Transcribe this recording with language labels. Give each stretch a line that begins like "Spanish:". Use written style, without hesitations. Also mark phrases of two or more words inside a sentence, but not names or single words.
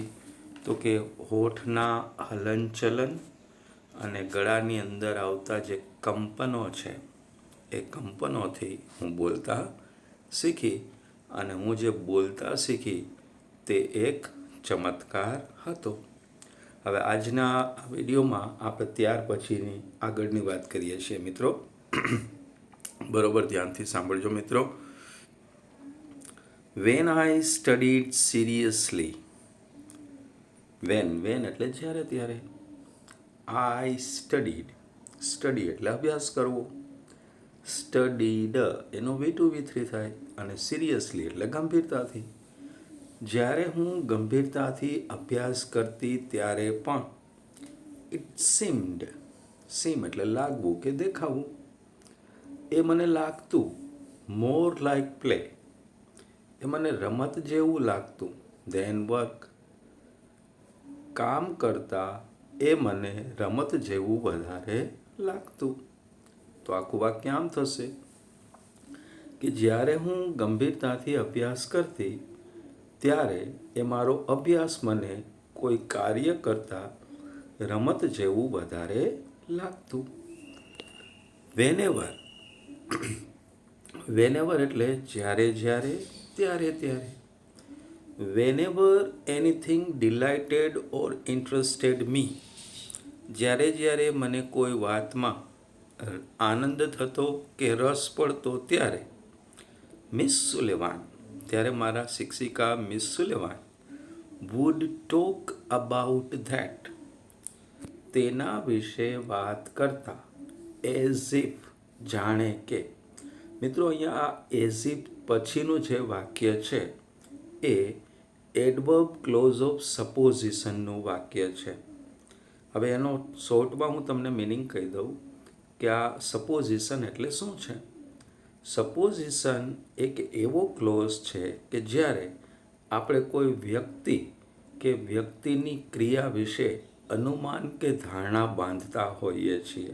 Gujarati: તો કે હોઠના હલનચલન અને ગળાની અંદર આવતા જે કંપનો છે એ કંપનોથી હું બોલતા શીખી. અને હું જે બોલતા શીખી તે એક ચમત્કાર હતો. હવે આજના વિડીયોમાં આપણે ત્યાર પછીની આગળની વાત કરીએ છીએ મિત્રો. બરોબર ધ્યાનથી સાંભળજો મિત્રો.
English: When I studied seriously, when
Gujarati: એટલે જ્યારે ત્યારે,
English: I study
Gujarati: એટલે અભ્યાસ કરવો, studied એનો V2 V3 થાય અને seriously એટલે ગંભીરતાથી. જ્યારે હું ગંભીરતાથી અભ્યાસ કરતી ત્યારે પણ
English: it seemed
Gujarati: એટલે લાગવું કે દેખાવું, એ મને લાગતું
English: more like play
Gujarati: એ મને રમત જેવું લાગતું
English: then work
Gujarati: કામ કરતાં એ મને રમત જેવું વધારે લાગતું. તો આખું વાક્ય આમ થશે કે જ્યારે હું ગંભીરતાથી અભ્યાસ કરતી ત્યારે એ મારો અભ્યાસ મને કોઈ કાર્ય કરતાં રમત જેવું વધારે લાગતું. વેનેવર એટલે જ્યારે ત્યારે.
English: Whenever anything delighted or interested me,
Gujarati: જ્યારે મને કોઈ વાતમાં આનંદ થતો કે રસ પડતો ત્યારે મિસ સુલેવાન ત્યારે મારા શિક્ષિકા મિસ સુલેવાન
English: would talk about that
Gujarati: તેના વિશે વાત કરતા
English: as if
Gujarati: જાણે કે. મિત્રો અહીંયા આ
English: as if
Gujarati: પછીનું જે વાક્ય છે એ
English: adverb clause of
Gujarati: સપોઝિશનનું વાક્ય છે. હવે એનો શોર્ટમાં હું તમને મિનિંગ કહી દઉં કે આ સપોઝિશન એટલે શું છે. સપોઝિશન એક એવો ક્લોઝ છે કે જ્યારે આપણે કોઈ વ્યક્તિ કે વ્યક્તિની ક્રિયા વિશે અનુમાન કે ધારણા બાંધતા હોઈએ છીએ.